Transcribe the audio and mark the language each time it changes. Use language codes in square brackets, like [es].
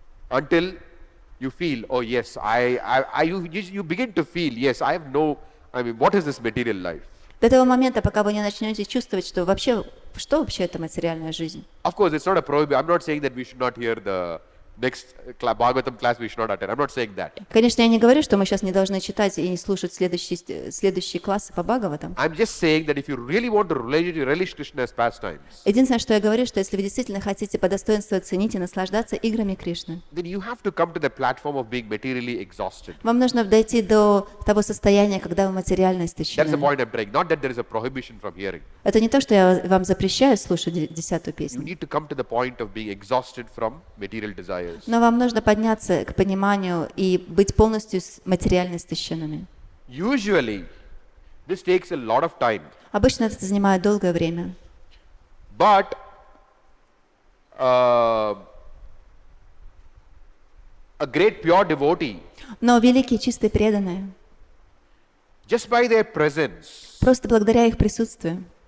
[en] until you feel, oh yes, you begin to feel, yes, what is this material life? [ru] До того момента, пока вы не начнете чувствовать, что вообще это материальная жизнь. [en] Of course, it's not a prohibition. I'm not saying that we should not hear the next Bhagavatam class, we should not attend. I'm not saying that. [ru] Конечно, я не говорю, что мы сейчас не должны читать и не слушать следующие классы по Бхагаватам. [en] I'm just saying that if you really want to relish Krishna's pastimes, [ru] Единственное, что я говорю, что если вы действительно хотите по достоинству оценить и наслаждаться играми Кришны, [en] then you have to come to the platform of being materially exhausted. [ru] вам нужно дойти до того состояния, когда вы материально [en] That's the [ru] истощены. [en] point I'm bringing. Not that there is a prohibition from hearing. [ru] Это не то, что я вам запрещаю слушать 10-ю [en] You [ru] песню, [en] need to come to the point of being exhausted from material desires. [ru] но вам нужно подняться к пониманию и быть полностью материально истощенными. [en] Usually, this takes a lot of time. [ru] Обычно это занимает долгое время. [en] But a great pure devotee, [ru] Но великие чистые преданные, [en] just by their presence, [ru] просто благодаря их присутствию,